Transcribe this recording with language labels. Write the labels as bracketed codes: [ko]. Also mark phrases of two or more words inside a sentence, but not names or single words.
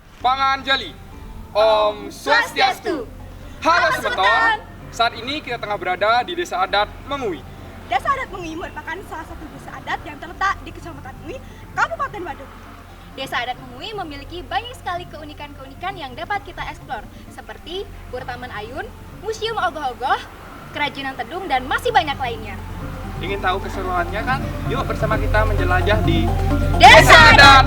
[id] Panganjali. Om Swastiastu. Halo semeton. Saat ini kita tengah berada di Desa Adat Mengui. Desa Adat Mengui merupakan salah satu desa adat yang terletak di Kecamatan Mengui, Kabupaten Badung. Desa Adat Mengui memiliki banyak sekali keunikan-keunikan yang dapat kita eksplor, seperti Pura Taman Ayun, Museum Ogoh-Ogoh, Kerajinan Tedung, dan masih banyak lainnya. Ingin tahu keseruannya kan? Yuk bersama kita menjelajah di Desa Adat